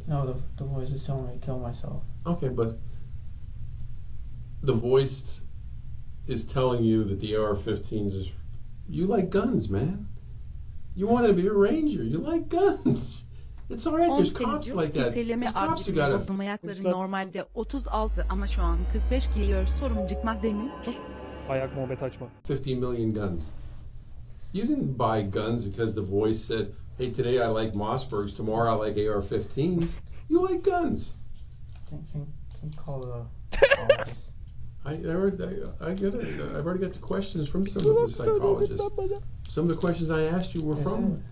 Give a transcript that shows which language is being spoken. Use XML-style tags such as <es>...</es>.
<en>No, the voice is telling me to kill myself. Okay, but the voice is telling you that the AR-15s is... You like guns, man. You wanted to be a ranger. You like guns. It's alright, there's cops like that.</en> <tr>Seleme adlı buldum ayakları normalde 36 ama şu an 45 giyiyor. Sorun çıkmaz değil mi? Sus. Ayak muhabbet açma.</tr> <en>50 million guns. You didn't buy guns because the voice said, hey, today I like Mossbergs, tomorrow I like AR-15s. You like guns. Can call the... I get it. I've already got the questions from some of the psychologists. Some of the questions I asked you were from...</en>